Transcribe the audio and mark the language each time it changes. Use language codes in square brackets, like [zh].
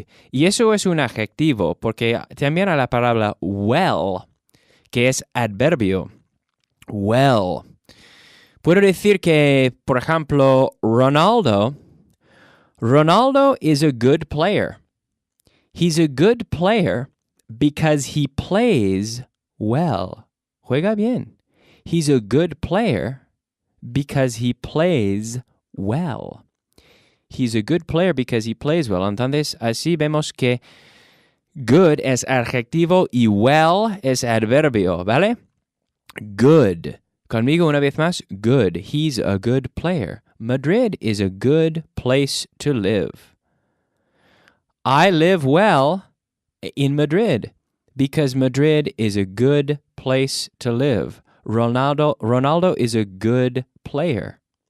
[es] Y eso es un adjetivo, porque también hay la palabra well, que es adverbio. Well. Puedo decir que, por ejemplo, [en] Ronaldo is a good player. He's a good player because he plays well. [es] Juega bien. [en] He's a good player because he plays well. He's a good player because he plays well. [es] Entonces, así vemos que good es adjetivo y well es adverbio, ¿vale? Good. Conmigo una vez más, good. [en] He's a good player. Madrid is a good place to live. I live well in Madrid because Madrid is a good place to live. Ronaldo is a good player.